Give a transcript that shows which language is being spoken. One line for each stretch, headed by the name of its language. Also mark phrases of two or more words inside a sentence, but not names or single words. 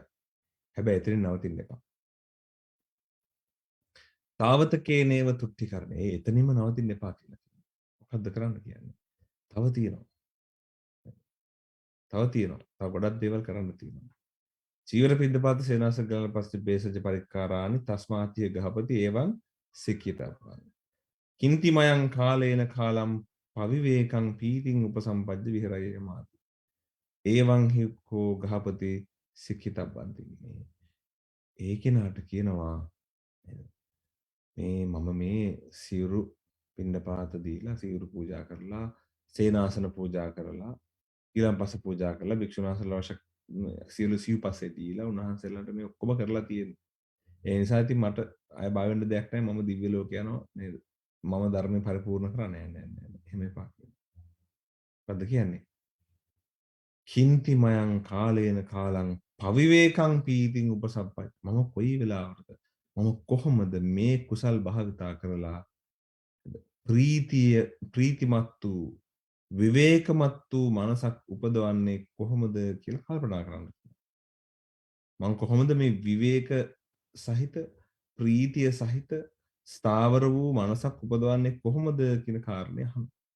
Sinhala: හැබැයි එතනින් නවතින්න එපා.
Pali: තාවතකේනේව තුට්ටිකරණේ
Sinhala: එතනින්ම නවතින්න එපා කියලා කියනවා. මොකද්ද කරන්න කියන්නේ? තව තියෙනවා. තව ගොඩක් දේවල් කරන්න තියෙනවා.
Pali: චීවර පිණ්ඩපාත සේනාසන ගලන පස්සේ බේසජ පරික්කාරානි තස්මාතිය ගහපති එවං සික්කිතප්පං. කින්තිමයං කාලේන කාලම් පවිවේකං පීතිං උපසම්පජ්ජ විහෙරයේ මාති. එවං හික්ඛෝ ගහපති සික්කිතප්පන්ති.
Sinhala: ඒ කෙනාට කියනවා මේ මම මේ සිවුරු පිණ්ඩපාත දීලා සිවුරු පූජා කරලා සේනාසන පූජා කරලා ඊළම්පස පූජා කරලා භික්ෂුන් වහන්සේලා අවශ්‍ය සියලු සිව්පස්සේ දීලා උන්වහන්සේලාට මේ ඔක්කොම කරලා තියෙනවා. ඒ නිසා ඉතින් මට අය බය වෙන්න දෙයක් නැහැ මම දිව්‍ය ලෝක යනවා නේද? මම ධර්මය පරිපූර්ණ කරන්නේ නැහැ. එහෙම එපා කියනවා. මොකද්ද කියන්නේ?
Pali: කින්ති මයං කාලේන කාලං පවිවේකං පීතිං උපසම්පයි.
Sinhala: මම කොයි වෙලාවකද මම කොහොමද මේ කුසල් භාවිතා කරලා ප්‍රීතිමත් වූ විවේකමත් වූ මනසක් උපදවන්නේ කොහොමද කියලා කල්පනා කරන්න. මම කොහොමද මේ විවේක සහිත ප්‍රීතිය සහිත ස්ථාවර වූ මනසක් උපදවන්නේ කොහොමද කියන කාරණය අහන්න.